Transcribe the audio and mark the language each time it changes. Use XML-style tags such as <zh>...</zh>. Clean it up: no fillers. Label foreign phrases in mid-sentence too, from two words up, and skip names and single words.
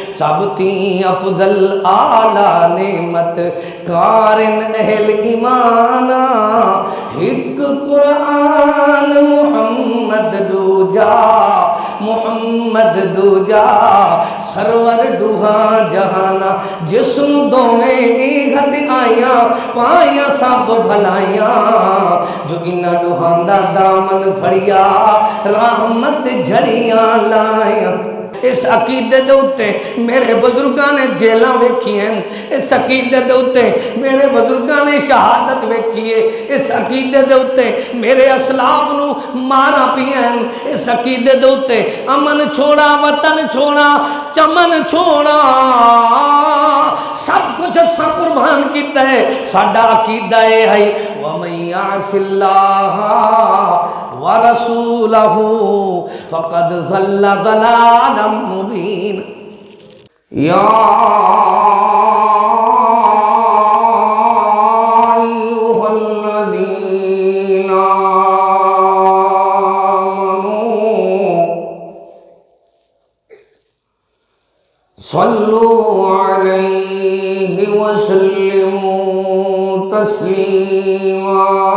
<pa>سب تی افضل آلہ نعمت کارن اہل ایمانا ایک قرآن محمد دوجا محمد دوجا سرور دوہا جہانا جسم دویں ایہد آیاں پائیاں سب بھلائیاں جو انہ دوہاں دا دامن پھڑیا رحمت جھڑیاں لائیاں اس عقیدے دے اتے میرے بزرگاں نے جیلاں ویکھی ہیں اس عقیدے دے اتے میرے بزرگاں نے شہادت ویکھی ہے اس عقیدے دے اتے میرے اسلاف نو مارا پیا ہیں اس عقیدے دے اتے امن چھوڑا وطن چھوڑا چمن چھوڑا سب کچھ اساں قربان کیتا ہے ساڈا عقیدہ ہے</pa> <ar>وَمَن يَعْصِ اللَّهَ وَرَسُولَهُ فَقَدْ ضَلَّ ضَلَالًا مُبِينًا</ar> <pa>یا</pa> <ar>أَيُّهَا الَّذِينَ آمَنُوا صَلُّوا عَلَيْهِ وَسَلِّمُوا تَسْلِيمًا</ar>